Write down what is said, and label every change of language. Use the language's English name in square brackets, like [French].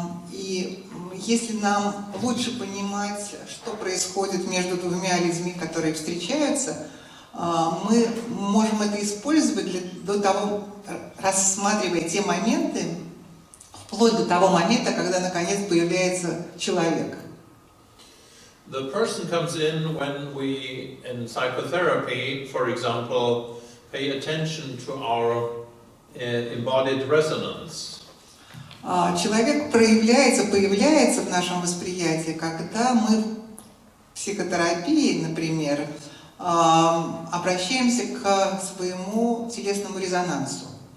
[Russian] И если нам лучше понимать, что происходит между двумя людьми, которые встречаются, мы можем это использовать до того, рассматривая те моменты, вплоть до того момента, когда наконец появляется человек. [English] The person comes in when we, in psychotherapy, for example, pay attention to our embodied resonance. [Russian] Человек появляется в нашем восприятии, когда мы в психотерапии, например, обращаемся к своему телесному резонансу.